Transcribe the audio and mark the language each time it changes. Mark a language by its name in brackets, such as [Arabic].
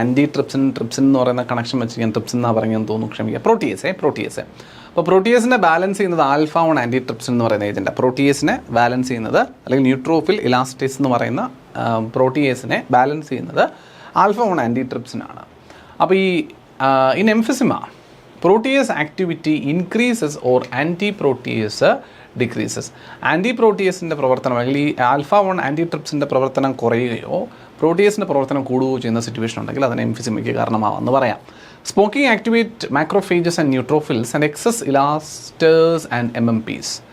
[Malayalam] Anti trypsin എന്ന് പറയുന്ന connection വെച്ച് ഞാൻ ട്രിപ്സിൻ എന്നാണ് പറയുന്നതെന്ന് തോന്നുന്നു, ക്ഷമിക്കുക. പ്രോട്ടിയേസ്. അപ്പോൾ പ്രോട്ടിയേസിനെ ബാലൻസ് ചെയ്യുന്നത് ആൽഫ-1 ആൻറ്റി ട്രിപ്സിൻ എന്ന് പറയുന്ന ഏജൻറ്റ്. പ്രോട്ടിയേസിനെ ബാലൻസ് ചെയ്യുന്നത് അല്ലെങ്കിൽ ന്യൂട്രോഫിൽ ഇലാസ്റ്റേസ് എന്ന് പറയുന്ന പ്രോട്ടിയേസിനെ ബാലൻസ് ചെയ്യുന്നത് ആൽഫ-1 ആൻറ്റി ട്രിപ്സിൻ ആണ്. [English] അപ്പോൾ in emphysema, protease activity increases or anti-protease decreases. [Malayalam] Anti പ്രോട്ടിയസിൻ്റെ പ്രവർത്തനം അല്ലെങ്കിൽ ഈ α1 ആൻറ്റിട്രിപ്സിൻ്റെ പ്രവർത്തനം കുറയുകയോ പ്രോട്ടിയസിൻ്റെ പ്രവർത്തനം കൂടുകയോ ചെയ്യുന്ന സിറ്റുവേഷൻ ഉണ്ടെങ്കിൽ അതിന് എംഫിസിമയ്ക്ക് കാരണമാവാമെന്ന് പറയാം. [English] Smoking activate macrophages and neutrophils and excess elastases ആൻഡ് MMPs.